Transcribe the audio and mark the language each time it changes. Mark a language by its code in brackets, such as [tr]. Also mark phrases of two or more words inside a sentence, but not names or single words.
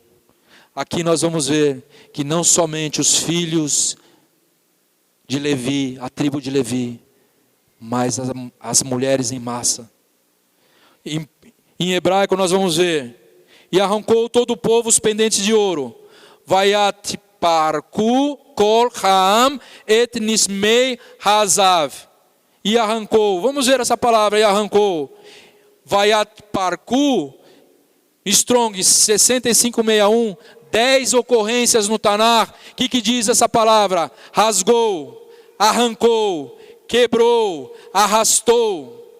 [pt] Aqui nós vamos ver que não somente os filhos de Levi, a tribo de Levi, mas as mulheres em massa. Em hebraico nós vamos ver: e arrancou todo o povo os pendentes de ouro. [he] ויתפרקו כל העם את נזמי הזהב. [pt] E arrancou, vamos ver essa palavra, e arrancou. [he] ויתפרקו, [pt] Strong 6561, 10 ocorrências no Tanar. O que diz essa palavra? Rasgou, arrancou, quebrou, arrastou.